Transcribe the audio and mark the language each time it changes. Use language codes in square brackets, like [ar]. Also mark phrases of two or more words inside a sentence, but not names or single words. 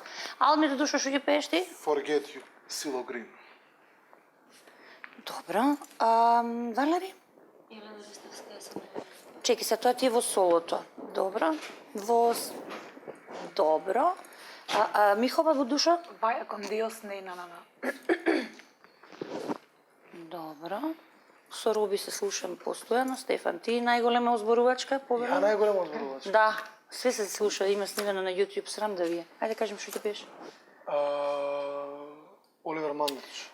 [mk] Алмир Душо, што ќе пееш ти? Forget You, Сило Грин. Добро. Валери? Елена Ристовска. Чеки се, тоа ти е во солото. Добро. Добро. Михова во Душо? [es] Vaya con Dios, nena, nana. [mk] Добро. Со Роби се слушам постојано. Стефан, ти најголема озборувачка? Ја најголема озборувач. Да, све се слуша, има снимено на YouTube, срам да ви е. Ајде кажем што ќе пееш. Оливер Мандич,